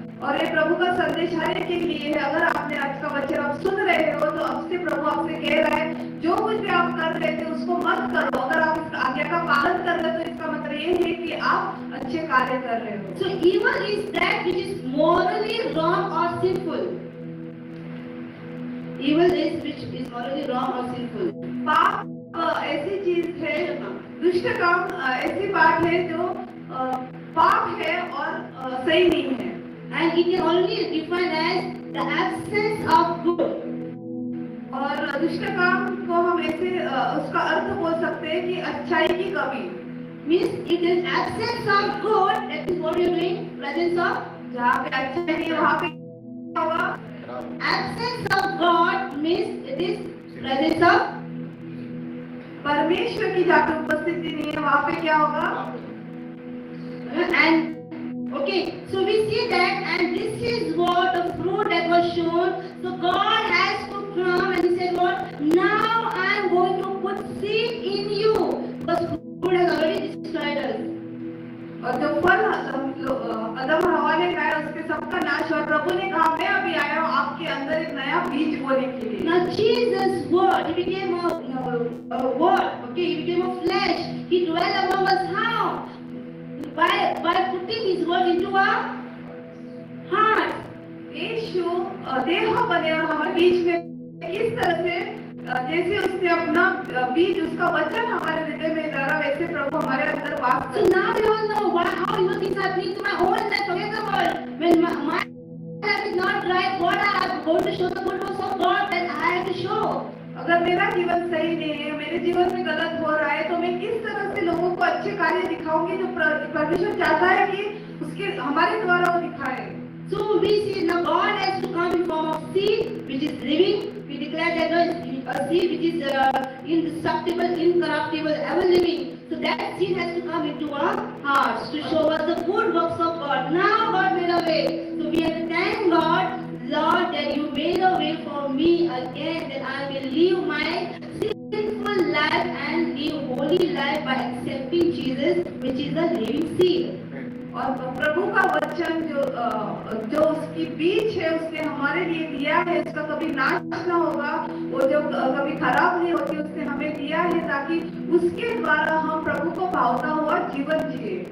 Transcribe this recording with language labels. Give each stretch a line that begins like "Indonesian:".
Hindi: और ये प्रभु का संदेश हर एक के लिए है। अगर आपने आज का वचन आप सुन रहे हो तो अब से प्रभु आपसे कह रहा है जो कुछ भी आप कर रहे थे उसको मत करो। अगर आप इस आज्ञा का पालन कर रहे हो तो इसका मतलब ये है कि आप अच्छे कार्य कर रहे हो।
English: So evil is that which is morally wrong or sinful. Evil is which is morally wrong or sinful.
Hindi: पाप ऐसी चीज है, दुष्ट काम ऐसी बात है जो पाप है और सही नहीं है।
English: And it can only defined as the absence of good.
Hindi: और दुष्ट काम को हम ऐसे उसका अर्थ बोल सकते हैं कि अच्छाई की कमी।
English: Means it is absence of good, that is what you are doing, presence of.
Hindi: जहाँ पे अच्छाई नहीं है वहाँ पे क्या होगा?
English: Absence of God means it is presence of.
Hindi: परमेश्वर की जहाँ पे उपस्थिति नहीं है वहाँ पे क्या होगा?
English: And okay, so we see that, and this is what the fruit that was shown. So God has to come and he said, "What? Now I am going to put seed in you." Because fruit has already destroyed us.
Hindi: और जो फल अदम हवा ने खाया उसके सबका नाश हुआ। प्रभु ने कहा मैं अभी आया हूँ आपके अंदर एक नया बीज बोने के लिए।
English: Now Jesus' word, he became a word. Okay, he became a flesh. He dwelt among us. How? By putting his word into our heart.
Hindi: यीशु देह बने और हमारे बीच में किस तरह से जैसे उसने अपना बीज उसका वचन हमारे हृदय में डाला वैसे प्रभु हमारे अंदर वास
English: So now we all know how evil things are happening to my own life. Forget the world. When my life is not right, what I am going to show the good works of God that I have to show.
Hindi: अगर मेरा जीवन सही नहीं है, मेरे जीवन में गलत हो रहा है, तो मैं किस तरह से लोगों को अच्छे कार्य दिखाऊंगी जो परमेश्वर चाहता है कि उसके हमारे द्वारा वो दिखाए।
English: So we see now God has to come in form of seed which is living. We declare that a seed which is indestructible, incorruptible, ever living. So that seed has to come into our hearts to show us the good works of God. Now God made a way. So we have to thank God, Lord, that you made a way for me again, that I will live my sinful life and live holy life by accepting Jesus, which is the living seed.
Hindi: और प्रभु का वचन जो उसकी बीज है उसने हमारे लिए दिया है, उसका कभी नाश ना होगा, वो जो कभी खराब नहीं होती उसने हमें दिया है ताकि उसके द्वारा हम प्रभु को भावता हुआ जीवन जिए।